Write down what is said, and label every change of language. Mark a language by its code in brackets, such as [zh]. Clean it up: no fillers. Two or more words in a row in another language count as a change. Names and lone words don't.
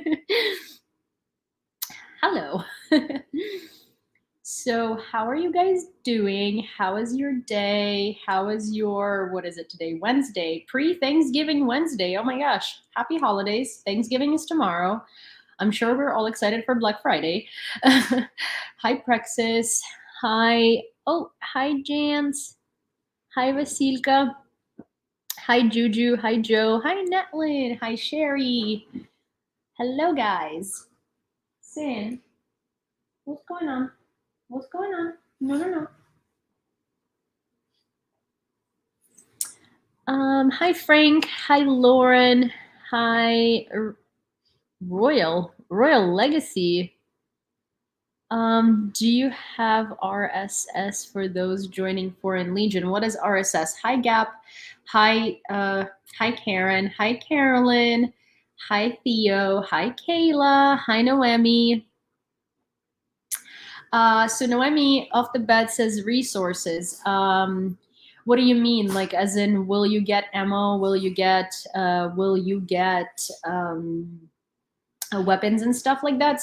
[en] Hello. So, how are you guys doing? How is your day? How is your, what is it today? Wednesday, pre Thanksgiving Wednesday. Oh my gosh, happy holidays. Thanksgiving is tomorrow. I'm sure we're all excited for Black Friday. Hi, Prexis. Hi. Oh, hi, Jans. Hi, Vasilka. Hi, Juju. Hi, Joe. Hi, Netlin. Hi, Sherry. Hello, guys. Sin, what's going on? What's going on? No, no, no. Hi Frank. Hi Lauren. Hi Royal Legacy. Do you have RSS for those joining Foreign Legion? What is RSS? Hi Gap. Hi hi Karen. Hi Carolyn. Hi Theo. Hi Kayla. Hi Noemi. So Noemi off the bat says resources. What do you mean? Like, as in, will you get ammo? Will you get weapons and stuff like that?